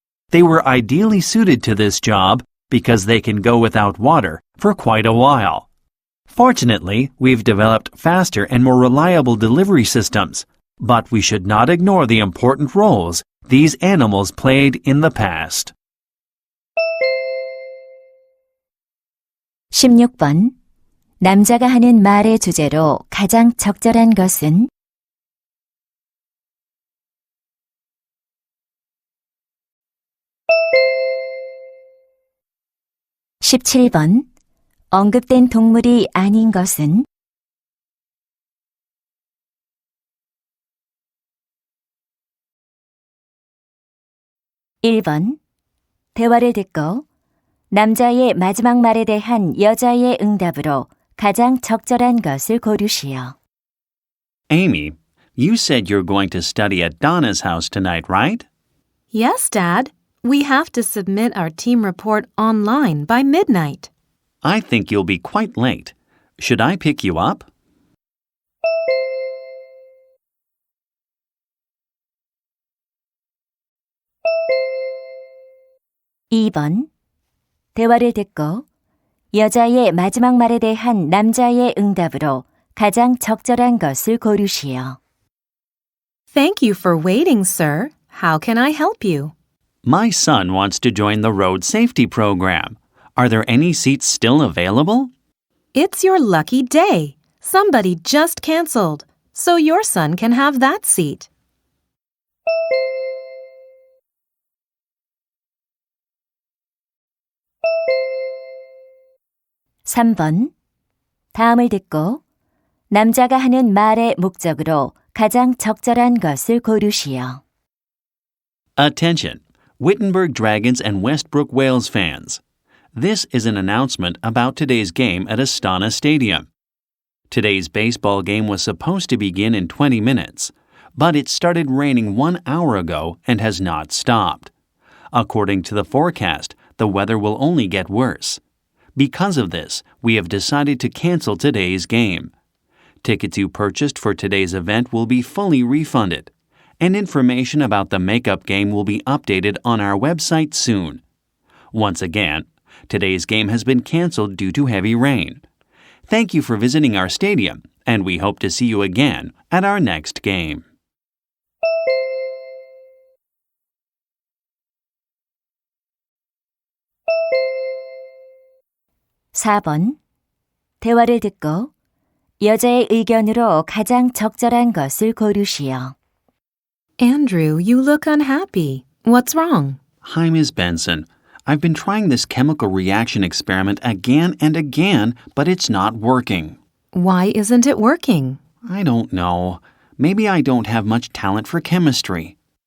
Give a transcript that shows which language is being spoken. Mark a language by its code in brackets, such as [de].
[en] They were ideally suited to this job because they can go without water for quite a while. Fortunately, we've developed faster and more reliable delivery systems, but we should not ignore the important roles these animals played in the past. [ko] 16번. 남자가 하는 말의 주제로 가장 적절한 것은 17번. 언급된 동물이 아닌 것은 1번. 대화를 듣고 남자의 마지막 말에 대한 여자의 응답으로 가장 적절한 것을 고르시오. [en] Amy, you said you're going to study at Donna's house tonight, right? Yes, Dad. We have to submit our team report online by midnight. I think you'll be quite late. Should I pick you up? [ko] (2번) 대화를 듣고 여자의 마지막 말에 대한 남자의 응답으로 가장 적절한 것을 고르시오. [en] Thank you for waiting, sir. How can I help you? My son wants to join the road safety program. Are there any seats still available? It's your lucky day. Somebody just canceled, so your son can have that seat. [ko] (3번) 다음을 듣고 남자가 하는 말의 목적으로 가장 적절한 것을 고르시오. [en] Attention, Wittenberg Dragons and Westbrook Wales fans. This is an announcement about today's game at Astana Stadium. Today's baseball game was supposed to begin in 20 minutes, but it started raining 1 hour ago and has not stopped. According to the forecast, the weather will only get worse. Because of this, we have decided to cancel today's game. Tickets you purchased for today's event will be fully refunded, and information about the makeup game will be updated on our website soon. Once again, today's game has been canceled due to heavy rain. Thank you for visiting our stadium, and we hope to see you again at our next game. [ko] (4번) 대화를 듣고 여자의 의견으로 가장 적절한 것을 고르시오. [en] Andrew, you look unhappy. What's wrong? Hi, Ms. Benson. I've been trying this chemical reaction experiment again and again, but it's not working. Why isn't it working? I don't know. Maybe I don't have much talent for chemistry.